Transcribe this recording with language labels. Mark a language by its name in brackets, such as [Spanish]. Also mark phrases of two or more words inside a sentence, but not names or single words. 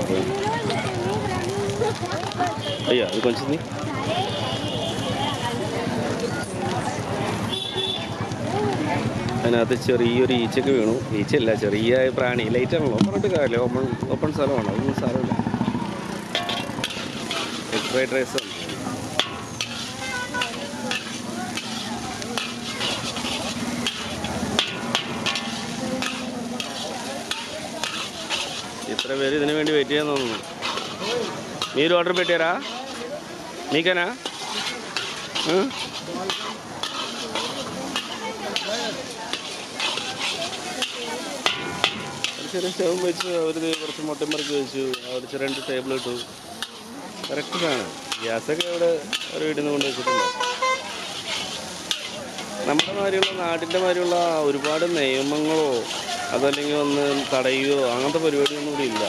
[Malayalam] പോയി അയ്യോ, അത് കൊഞ്ച് നീ അതിനകത്ത് ചെറിയൊരു ഈച്ചയൊക്കെ വീണു. ഈച്ചയല്ല, ചെറിയ പ്രാണി. ലൈറ്റാണല്ലോ, പറഞ്ഞിട്ട് കാര്യമില്ല. ഓപ്പൺ സ്ഥലമാണ്, അതൊന്നും സ്ഥലമില്ല. [English] fried rice [Telugu] ఇతర పేరు [Malayalam] ഇതിനു വേണ്ടി വെയിറ്റ് ചെയ്യാൻ തോന്നുന്നു. [Telugu] మీరు ఆర్డర్ పెట్టారా? మీకేనా? [Malayalam] ചെറിയ സ്റ്റവും വെച്ച് അവർ കുറച്ച് മുട്ടമറക്കി വെച്ചു. അവർ 2 ടേബിൾ ഇട്ടു. കറക്റ്റ് സാധനം. ഗ്യാസൊക്കെ അവിടെ ഒരു വീട്ടിൽ നിന്ന് കൊണ്ട് വെച്ചിട്ടുണ്ട്. നമ്മുടെ മാതിരിയുള്ള നാട്ടിൻ്റെ മാതിരിയുള്ള ഒരുപാട് നിയമങ്ങളോ അതല്ലെങ്കിൽ ഒന്ന് തടയുകയോ അങ്ങനത്തെ പരിപാടിയൊന്നും ഇവിടെ ഇല്ല.